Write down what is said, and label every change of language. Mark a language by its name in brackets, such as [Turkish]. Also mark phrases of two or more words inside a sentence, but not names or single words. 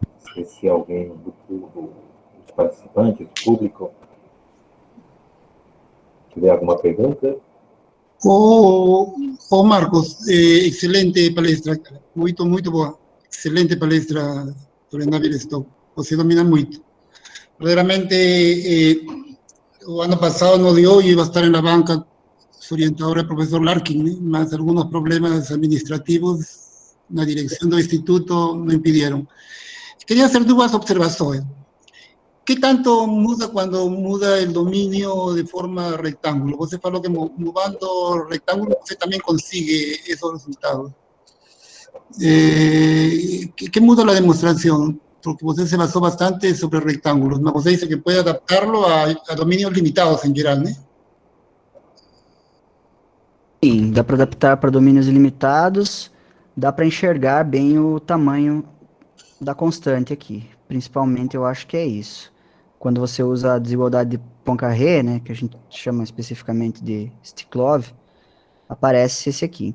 [Portuguese] Se alguém dos participantes, do público, tiver alguma pergunta. Marcos, excelente palestra, muito boa. Excelente palestra sobre Navier-Stokes. Você domina muito. [Spanish] Verdaderamente, [Portuguese] o ano passado [Spanish] no dio y iba a estar en la banca, su orientador, el profesor Larkin, más algunos problemas administrativos, la dirección del instituto me impidieron. Quería hacer dudas observaciones. ¿Qué tanto muda cuando muda el dominio de forma rectángulo? [Portuguese] Você falou que mudando [Spanish] rectángulo você también consigue esos resultados. ¿Qué muda la demostración? Porque usted se basó bastante sobre rectángulos, ¿no? Usted dice que puede adaptarlo a dominios limitados en general, ¿no? [Portuguese] Sim, dá para adaptar para domínios ilimitados, dá para enxergar bem o tamanho da constante aqui. Principalmente, eu acho que é isso. Quando você usa a desigualdade de Poincaré, né, que a gente chama especificamente de Stiklov, aparece esse aqui.